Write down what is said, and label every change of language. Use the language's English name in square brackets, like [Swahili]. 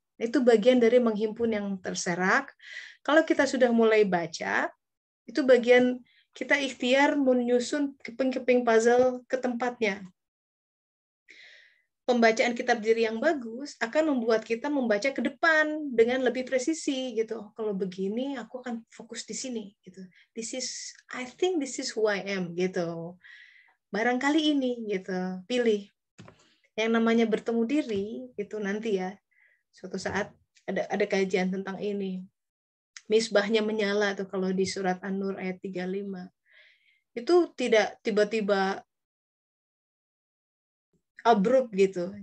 [Indonesian] Itu bagian dari menghimpun yang terserak. Kalau kita sudah mulai baca, itu bagian kita ikhtiar menyusun keping-keping puzzle ke tempatnya. Pembacaan kitab diri yang bagus akan membuat kita membaca ke depan dengan lebih presisi gitu. Kalau begini aku akan fokus di sini gitu. [English] I think this is who I am gitu. [Indonesian] Barangkali ini gitu. Pilih. Yang namanya bertemu diri itu nanti ya. Suatu saat ada kajian tentang ini. Misbahnya menyala tuh kalau di surat An-Nur ayat 35. Itu tidak tiba-tiba abrupt gitu.